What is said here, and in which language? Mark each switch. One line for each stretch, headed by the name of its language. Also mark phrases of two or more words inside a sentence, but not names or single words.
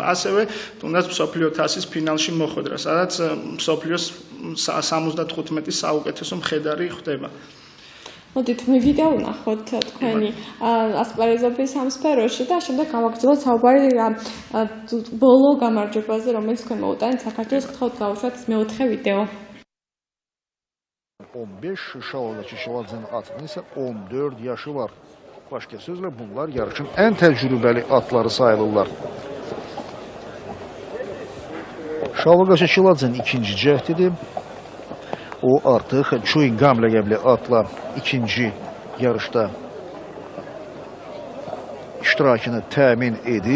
Georgian: ასევე თუნდაც მსოფლიო თასის ფინალში მოხვედრა, სადაც მსოფლიოს 75 საუკეთესო მხედარი ხდება. მოდით ვიდეო ვნახოთ თქვენი ასპარეზობის ამ სფეროში და შემდეგ გავაგრძელოთ საუბარი ბოლო გამარჯვებაზე, რომელიც თქვენ მოუტანეთ საქართველოს. გთხოვთ გავუშვათ მეოთხე ვიდეო.
Azerbaijani: 15 Şalva Gaçeçiladzənin atının isə 14 yaşı var. Başqa sözlə bunlar yarışın ən təcrübəli atları sayılırlar. Şalva Gaçeçiladzənin ikinci cəhdidir. O artıq Chewing Gum ləqəbli atla ikinci yarışda iştirakını təmin edib.